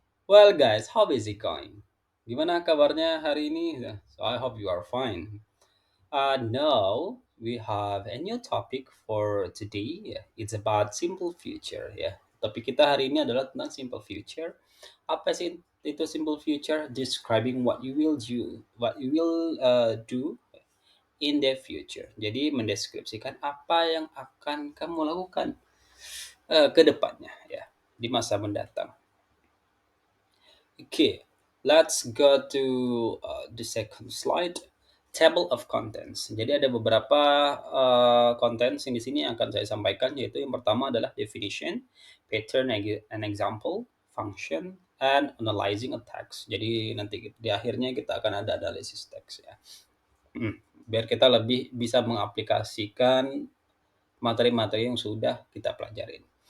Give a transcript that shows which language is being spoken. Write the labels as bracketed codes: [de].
[en] Well guys, how is it going? [id] Gimana kabarnya hari ini? [en] So I hope you are fine. Now we have a new topic for today. Yeah, it's about simple future. [id] Yeah, topik kita hari ini adalah tentang simple future. Apa sih itu simple future? [en] Describing what you will do in the future. [id] Jadi mendeskripsikan apa yang akan kamu lakukan ke depannya ya di masa mendatang. [en] Okay, let's go to the second slide. Table of contents. [id] Jadi ada beberapa contents yang di sini akan saya sampaikan, yaitu yang pertama adalah [en] definition, pattern and example, function, and analyzing a text. [id] Jadi nanti di akhirnya kita akan ada analisis teks ya. Biar kita lebih bisa mengaplikasikan materi-materi yang sudah kita pelajarin.